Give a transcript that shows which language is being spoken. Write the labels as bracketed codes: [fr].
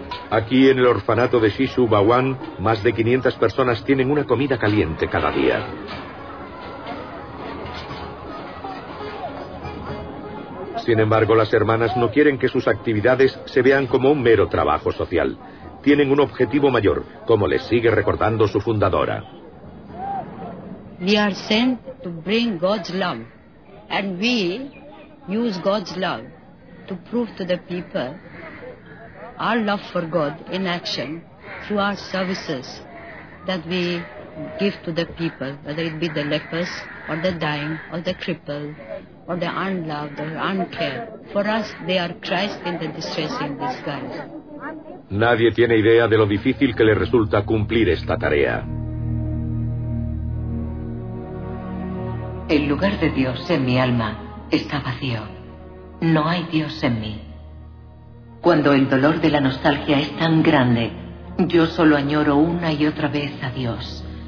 [es] Aquí en el orfanato de Shishu Bhawan, más de 500 personas tienen una comida caliente cada día. Sin embargo, las hermanas no quieren que sus actividades se vean como un mero trabajo social. Tienen un objetivo mayor, como les sigue recordando su fundadora. [en] We are sent to bring God's love, and we use God's love to prove to the people our love for God in action through our services that we give to the people, whether it be the lepers or the dying or the crippled or the unloved or uncared. For us, they are Christ in the distress in disguise. [es] Nadie tiene idea de lo difícil que le resulta cumplir esta tarea. El lugar de Dios en mi alma está vacío. No hay Dios en mí. Cuando el dolor de la nostalgia es tan grande, yo solo añoro una y otra vez a Dios.